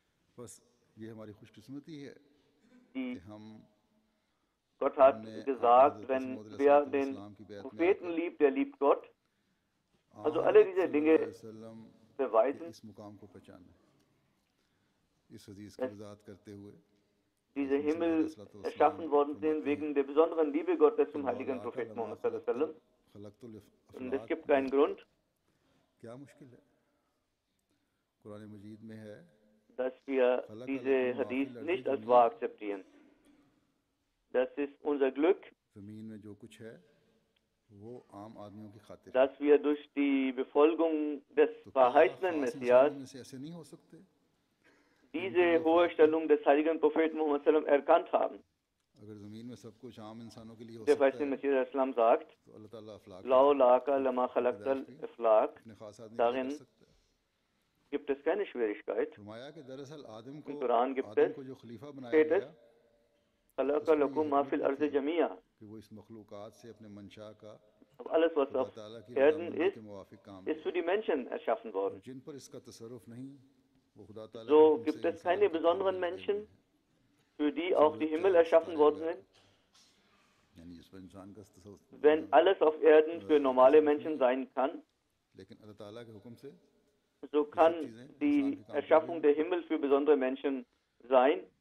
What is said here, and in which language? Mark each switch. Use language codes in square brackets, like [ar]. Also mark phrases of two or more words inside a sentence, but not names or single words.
[de] Gott hat gesagt, wer den Propheten liebt, der liebt Gott. Also alle diese Dinge beweisen, dass diese Himmel erschaffen worden sind wegen der besonderen Liebe Gottes zum heiligen Propheten Muhammad [ar] صلى الله عليه وسلم. [de] Und es gibt keinen Grund, dass wir diese Hadith nicht als wahr akzeptieren. Das ist unser Glück, dass wir durch die Befolgung des verheißenen Messias diese hohe Stellung des heiligen Propheten Muhammad sallam erkannt haben. Der verheißene Messias Islam sagt, [ar] لولاك لما خلقت الأفلاك, [de] darin gibt es keine Schwierigkeit. Im Koran gibt es, steht es, [ar] خلق لكم ما في الأرض جميعا. [de] Alles, was auf Erden ist, ist für die Menschen erschaffen worden. So gibt es keine besonderen Menschen, für die auch die Himmel erschaffen worden sind. Wenn alles auf Erden für normale Menschen sein kann, so kann die Erschaffung der Himmel für besondere Menschen sein.